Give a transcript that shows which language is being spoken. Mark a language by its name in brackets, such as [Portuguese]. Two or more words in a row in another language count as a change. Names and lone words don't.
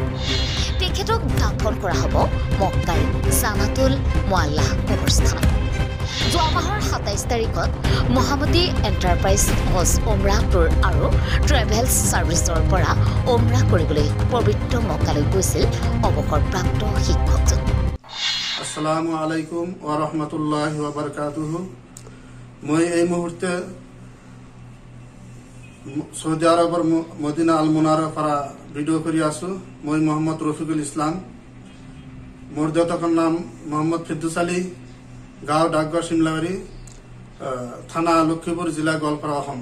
[Assamese] তেখেতক দাফন কৰা হ'ব মক্কাৰ জানাতুল মুআল্লাহ কবৰস্থানত। যোৱা মাহৰ 27 তাৰিখত মহামতি এণ্টাৰপ্ৰাইজ হজ উমৰা টুৰ আৰু ট্ৰেভেলছ ছাৰ্ভিচৰ পৰা উমৰা কৰিবলৈ পবিত্ৰ মক্কালৈ গৈছিল অৱসৰপ্ৰাপ্ত শিক্ষকজন। [Arabic] السلام عليكم ورحمة الله وبركاته. [Assamese] মই এই মুহূৰ্তে সৌদি আৰবৰ মদিনা আল মুনাৰৰ পৰা ভিডিঅ' কৰি আছো। মই মোহাম্মদ ৰফিকুল ইছলাম। মোৰ দেউতাকৰ নাম মোহাম্মদ ফিৰদৌছ আলী, গাঁও ডাকঘৰ শিমলাবাৰী, থানা লক্ষীপুৰ, জিলা গোৱালপাৰা, অসম।